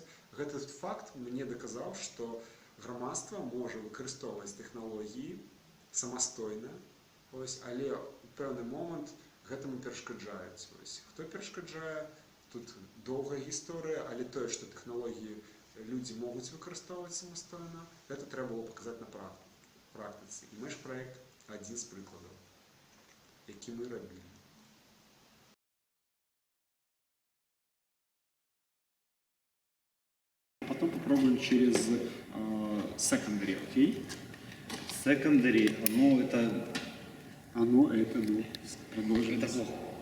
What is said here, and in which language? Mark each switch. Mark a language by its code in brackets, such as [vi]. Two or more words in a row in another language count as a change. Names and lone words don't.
[be] Гэты факт мне даказаў, што грамадства можа выкарыстоўваць тэхналогіі самастойна, але ў пэўны момант гэтаму перашкаджаюць. Хто перашкаджае? Тут доўгая гісторыя, але тое, што тэхналогіі людзі могуць выкарыстоўваць самастойна, гэта трэба было паказаць на практыцы. [uk] І меж-праект один з прикладів, які ми робили. [ru] Потом попробуем через secondary, окей? Secondary, ну это... Ну. Продолжим. Это плохо.